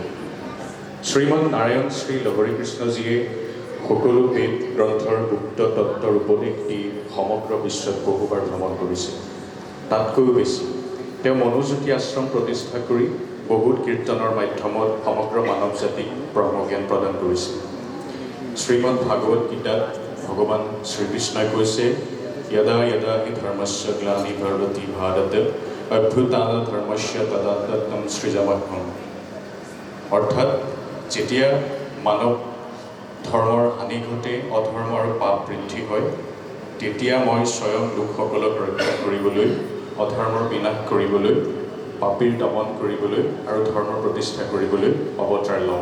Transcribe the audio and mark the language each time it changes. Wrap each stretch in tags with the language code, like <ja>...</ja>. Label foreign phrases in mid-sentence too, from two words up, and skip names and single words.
<as>শ্ৰীমন নাৰায়ণ শ্ৰী লহৰী কৃষ্ণজীয়ে সকলো বেদ গ্ৰন্থৰ গুপ্ত তত্ত্বৰ উপদেশ দি সমগ্ৰ বিশ্বত বহুবাৰ ভ্ৰমণ কৰিছে। তাতকৈও বেছি তেওঁ মনোজ্যোতি আশ্ৰম প্ৰতিষ্ঠা কৰি বহুত কীৰ্তনৰ মাধ্যমত সমগ্ৰ মানৱ জাতিক ব্ৰহ্মজ্ঞান প্ৰদান কৰিছে। শ্ৰীমদ ভাগৱত গীতাত ভগৱান শ্ৰীকৃষ্ণই কৈছে,</as> <sa>यदा यदा हि धर्मस्य ग्लानिर्भवति भारत অভ্যুত্থান ধৰ্মস্য তদাত্তম সৃজমহ্যম।</sa> <as>অৰ্থাৎ যেতিয়া মানৱ ধৰ্মৰ হানি ঘটে, অধৰ্ম আৰু পাপ বৃদ্ধি হয়, তেতিয়া মই স্বয়ং লোকসকলক ৰক্ষা কৰিবলৈ, অধৰ্মৰ বিনাশ কৰিবলৈ, পাপীৰ দমন কৰিবলৈ আৰু ধৰ্ম প্ৰতিষ্ঠা কৰিবলৈ অৱতাৰ লওঁ।</as>